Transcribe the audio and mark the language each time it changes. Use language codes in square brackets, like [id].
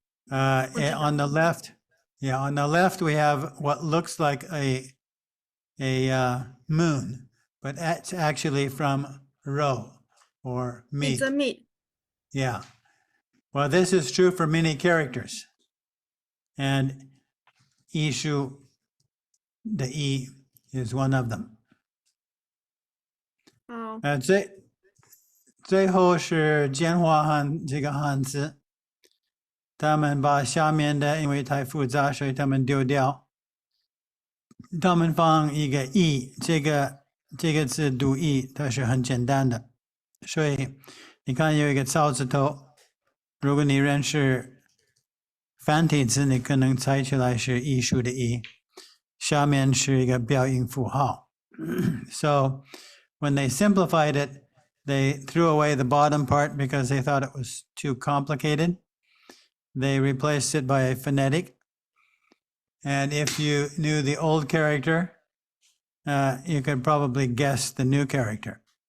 [en] On the left, on the left we have what looks like a moon, but it's actually from roe or meat. It's a meat. Yeah. Well, this is true for many characters. And Ishu, the E, is one of them. Oh. [zh] 最后是简化汉这个汉字，他们把下面的因为太复杂，所以他们丢掉。他们放一个 E， 这个字读 E， 它是很简单的。所以你看有一个草字头，如果你认识繁体字，你可能猜出来是艺术的艺，下面是一个标音符号。 [en] So when they simplified it, they threw away the bottom part because they thought it was too complicated. They replaced it by a phonetic. And if you knew the old character, you could probably guess the new character.